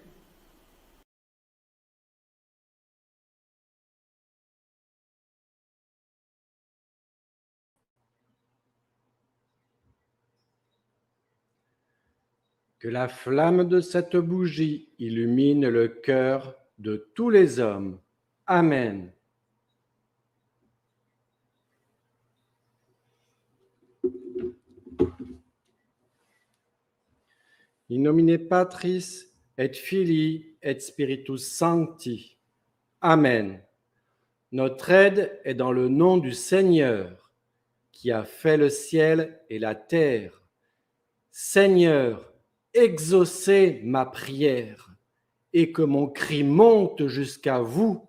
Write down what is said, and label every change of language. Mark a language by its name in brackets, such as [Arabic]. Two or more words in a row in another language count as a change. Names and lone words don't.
[French] Que la flamme de cette bougie illumine le cœur de tous les hommes. Amen. [Latin] In nomine Patris et Filii et Spiritus Sancti. [French] Amen. Notre aide est dans le nom du Seigneur, qui a fait le ciel et la terre. Seigneur, exaucez ma prière et que mon cri monte jusqu'à vous.